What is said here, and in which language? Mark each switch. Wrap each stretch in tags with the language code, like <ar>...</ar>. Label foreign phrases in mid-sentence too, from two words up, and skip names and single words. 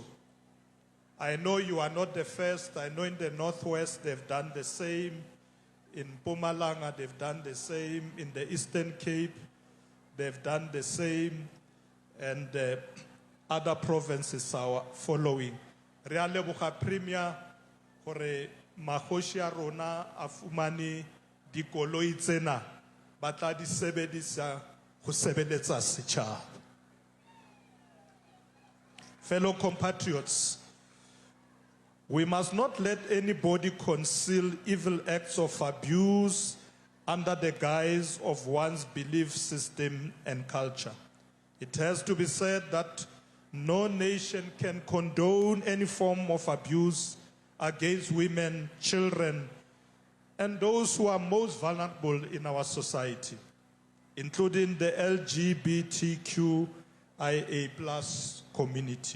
<en>I know you are not the first. I know in the Northwest they've done the same. In Mpumalanga they've done the same. In the Eastern Cape they've done the same. And other provinces are following.</en> <st>Reale buka premier hore magoshi a rona a fumane dikoloi tsena ba tla di sebedisa go sebeletsa setjhaba.</st> <en>Fellow compatriots, we must not let anybody conceal evil acts of abuse under the guise of one's belief system and culture. It has to be said that no nation can condone any form of abuse against women, children, and those who are most vulnerable in our society, including the LGBTQIA+ community.</en>